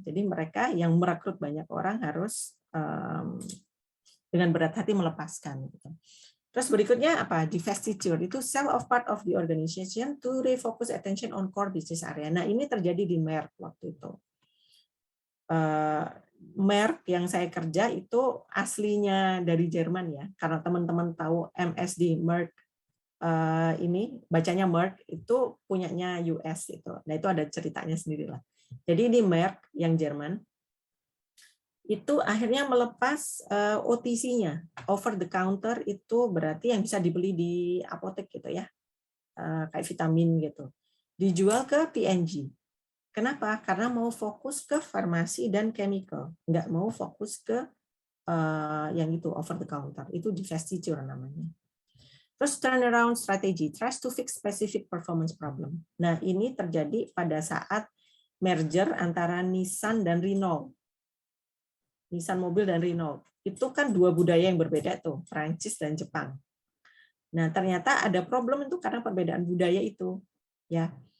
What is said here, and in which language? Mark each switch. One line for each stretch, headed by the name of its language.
Indonesian: Jadi mereka yang merekrut banyak orang harus dengan berat hati melepaskan. Gitu. Terus berikutnya apa?
English: Divestiture
Indonesian: itu
English: sell of part of the organization to refocus attention on core business area.
Indonesian: Nah ini terjadi di Merck waktu itu. Merck yang saya kerja itu aslinya dari Jerman ya, karena teman-teman tahu MSD Merck ini bacanya Merck itu punyanya US itu. Nah itu ada ceritanya sendiri lah. Jadi ini Merck yang Jerman itu akhirnya melepas OTC-nya,
English: over the counter
Indonesian: itu berarti yang bisa dibeli di apotek gitu ya, kayak vitamin gitu, dijual ke P&G. Kenapa? Karena mau fokus ke farmasi dan chemical, nggak mau fokus ke yang itu
English: over the counter,
Indonesian: itu divestiture namanya. Terus
English: turnaround strategy, tries to fix specific performance problem.
Indonesian: Nah ini terjadi pada saat merger antara Nissan dan Renault. Nissan mobil dan Renault. Itu kan dua budaya yang berbeda tuh, Prancis dan Jepang. Nah, ternyata ada problem itu karena perbedaan budaya itu. Ya.